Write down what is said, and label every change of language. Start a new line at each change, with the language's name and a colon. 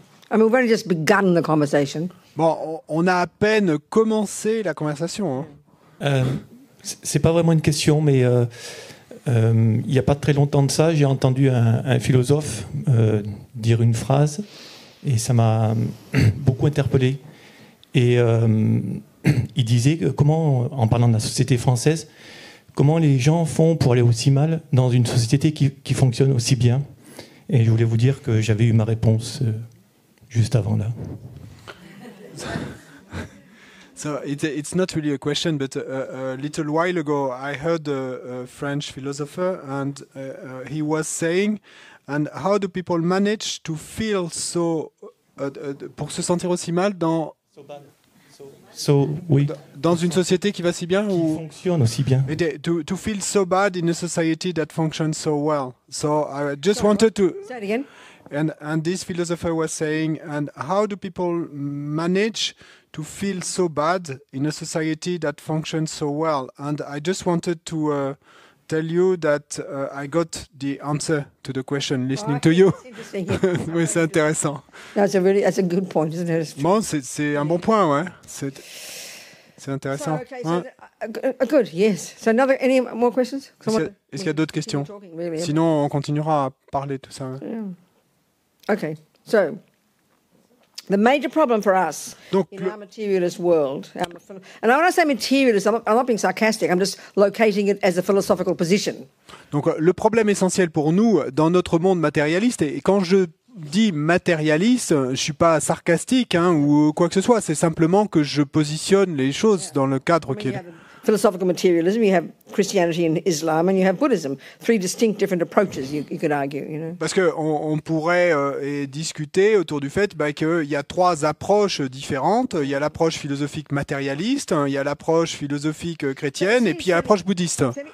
English: I mean, we've only just begun the conversation.
French: Bon, on a à peine commencé la conversation. Hein. C'est pas vraiment une question, mais il n'y a pas très longtemps de ça, j'ai entendu un philosophe dire une phrase et ça m'a beaucoup interpellé. Et il disait que comment, en parlant de la société française, comment les gens font pour aller aussi mal dans une société qui fonctionne aussi bien. Et je voulais vous dire que j'avais eu ma réponse juste avant là.
English: So it's not really a question, but a little while ago I heard a French philosopher and he was saying, and how do people manage to feel so,
French: pour se sentir aussi mal dans oui. Dans une société qui va si bien ou fonctionne aussi bien.
English: To feel so bad in a society that functions so well. So I just wanted to Say it again. And this philosopher was saying, and how do people manage to feel so bad in a society that functions so well? And I just wanted to tell you that I got the answer to the question listening to you.
French: Oui, c'est intéressant.
English: That's a good point, isn't it?
French: Bon, c'est un bon point, ouais. C'est intéressant.
English: So, okay, so good, yes. So any more questions?
French: Est-ce qu'il y a d'autres questions? Sinon, on continuera à parler tout ça.
English: Yeah. Okay, so the major problem for us in our materialist world, and when I say materialist, I'm not being sarcastic, I'm just locating it as a philosophical position.
French: Donc le problème essentiel pour nous dans notre monde matérialiste, et quand je dis matérialiste, je suis pas sarcastique ou quoi que ce soit, c'est simplement que je positionne les choses dans le cadre qui est...
English: Philosophical materialism, you have Christianity and Islam, and you have Buddhism. Three distinct different approaches, you could argue. You know?
French: Parce qu'on pourrait discuter autour du fait qu'il y a trois approches différentes. Il y a l'approche philosophique matérialiste, il y a l'approche philosophique chrétienne, et puis il y a l'approche bouddhiste.